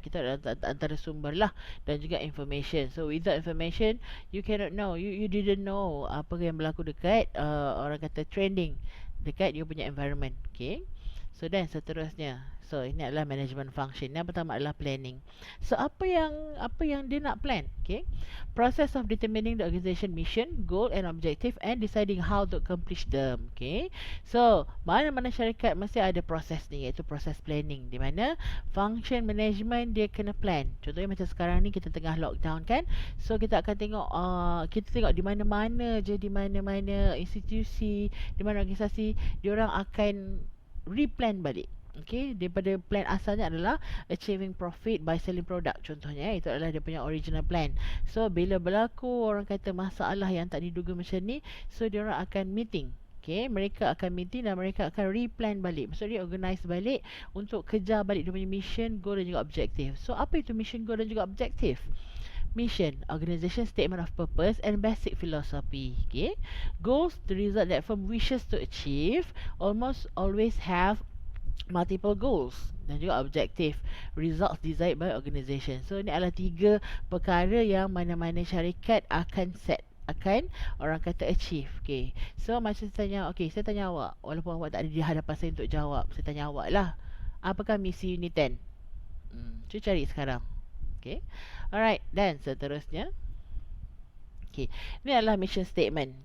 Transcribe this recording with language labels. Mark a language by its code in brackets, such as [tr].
[ms] Kita antara sumber lah, dan juga information. [en] So without information, you cannot know, you didn't know [ms] apa yang berlaku dekat orang kata trending dekat you punya environment. Okay, so dan seterusnya. So ini adalah management function. Yang pertama adalah planning. So apa yang dia nak plan? [en] Okay, process of determining the organization mission, goal and objective, and deciding how to accomplish them. [ms] Okay, so mana-mana syarikat mesti ada proses ni, iaitu proses planning, di mana function management dia kena plan. Contohnya macam sekarang ni kita tengah lockdown kan, so kita akan tengok di mana-mana je, di mana-mana institusi, di mana organisasi, diorang akan replan balik. Okay, daripada plan asalnya adalah [en] achieving profit by selling product [ms] contohnya, itu adalah dia punya original plan. So bila berlaku orang kata masalah yang tak diduga macam ni, so diorang akan meeting. Okay, mereka akan meeting dan mereka akan replan balik, maksudnya organize balik untuk kejar balik dia punya mission, goal dan juga objective. So apa itu mission, goal dan juga objective? [en] Mission, organization statement of purpose and basic philosophy. Okay, goals, the result that firm wishes to achieve, almost always have multiple goals [ms] dan juga [en] objective, results desired by organisation. [ms] So ni adalah 3 perkara yang mana-mana syarikat akan set, akan orang kata achieve. Okay, so macam saya tanya, okay, saya tanya awak, walaupun awak tak ada di hadapan saya untuk jawab, saya tanya awak lah, apakah misi unit 10? Cuba cari sekarang. Okay, alright, dan seterusnya. Okay, ini adalah mission statement.